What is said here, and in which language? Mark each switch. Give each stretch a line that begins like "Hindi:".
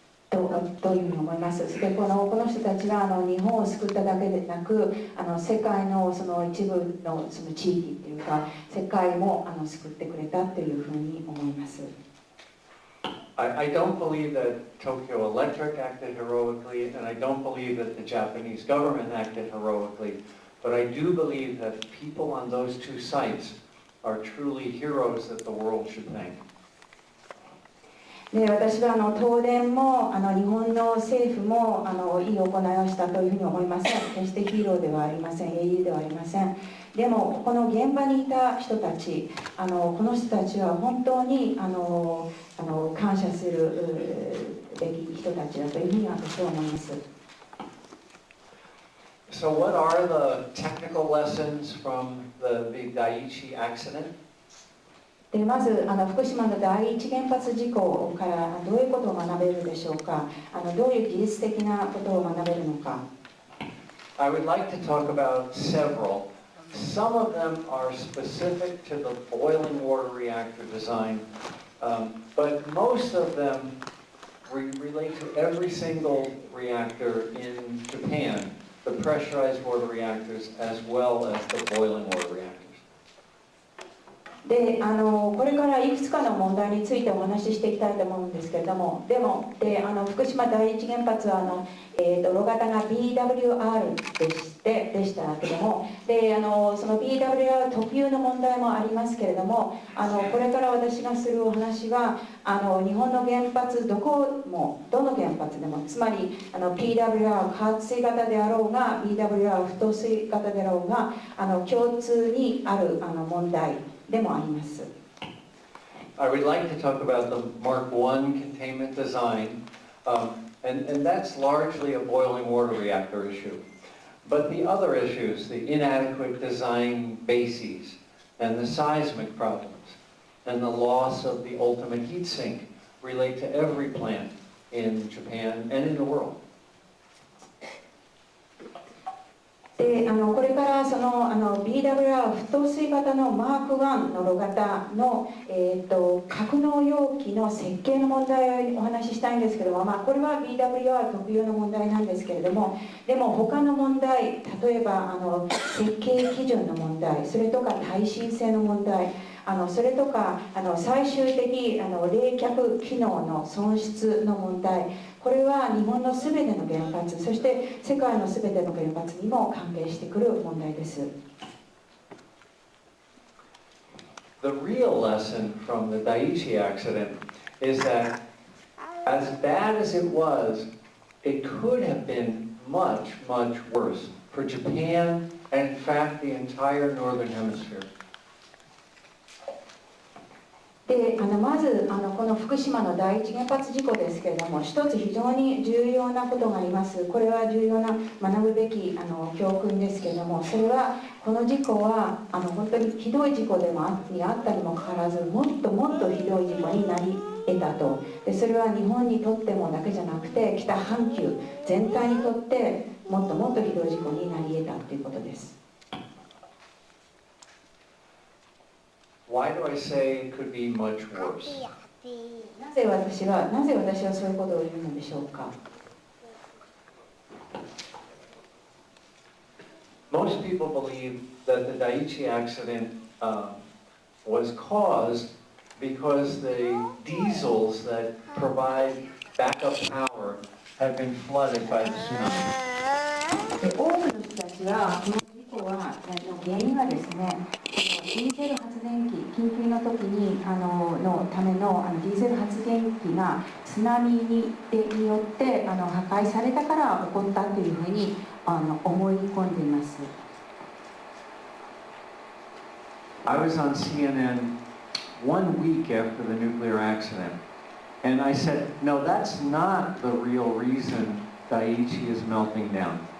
Japanese: というふうに思います。でこの人たちは日本を救っただけでなく世界の一部の地域っていうか世界も救ってくれたというふうに思います。
English: I don't believe that Tokyo Electric acted heroically, and I don't believe that the Japanese government acted heroically, but I do believe that people on those two sites are truly heroes that the world should thank.
Japanese: で私は東電も日本の政府もいい行いをしたというふうに思いません。決してヒーローではありません、英雄ではありません。でもこの現場にいた人たちこの人たちは本当に感謝するべき人たちだというふうに私は思います。
English: So what are the technical lessons from the Daiichi accident?
Japanese: でまず福島の第一原発事故からどういうことを学べるでしょうか。どういう技術的なことを学べるのか。
English: I would like to talk about several. Some of them are specific to the boiling water reactor design, but most of them relate to every single reactor in Japan, the pressurized water reactors as well as the boiling water reactors.
Japanese: でこれからいくつかの問題についてお話ししていきたいと思うんですけれども、福島第一原発は炉型が BWR でしたけれども、その BWR 特有の問題もありますけれども、これから私がするお話は日本の原発どの原発でも、つまりPWR 加圧水型であろうが BWR 不透水型であろうが共通にある問題でもあります。
English: I would like to talk about the Mark1 containment design, and that's largely a boiling water reactor issue. But the other issues, the inadequate design bases, and the seismic problems, and the loss of the ultimate heat sink relate to every plant in Japan and in the world.
Japanese: でこれからBWR 不透水型のマーク1の炉型の、格納容器の設計の問題をお話ししたいんですけども、これは BWR 特有の問題なんですけれども、でも他の問題、例えば設計基準の問題、それとか耐震性の問題、それとか最終的冷却機能の損失の問題、これは日本のすべての原発、そして世界のすべての原発にも関係してくる問題です。
English: The real lesson from the Daiichi accident is that as bad as it was, it could have been much, much worse for Japan and in fact the entire northern hemisphere.
Japanese: でまずこの福島の第一原発事故ですけれども、一つ非常に重要なことがあります。これは重要な学ぶべき教訓ですけれども、それはこの事故は本当にひどい事故でもあったにもかかわらず、もっともっとひどい事故になり得たと。でそれは日本にとってもだけじゃなくて北半球全体にとってもっともっとひどい事故になり得たということです。
English: Why do I say it could be much worse?
Japanese: なぜ私はそういうことを言うのでしょうか。
English: Most people believe that the Daiichi accident was caused because the diesels that provide backup power have been flooded by the tsunami.
Japanese: 多くの人たちはこの事故は原因はですね、ディーゼル発電機、緊急の時にのためのディーゼル発電機が津波によって破壊されたから起こったというふうに思い込んでいます。
English: I was on CNN 1 week after the nuclear accident, and I said, no, that's not the real reason Daiichi is melting down.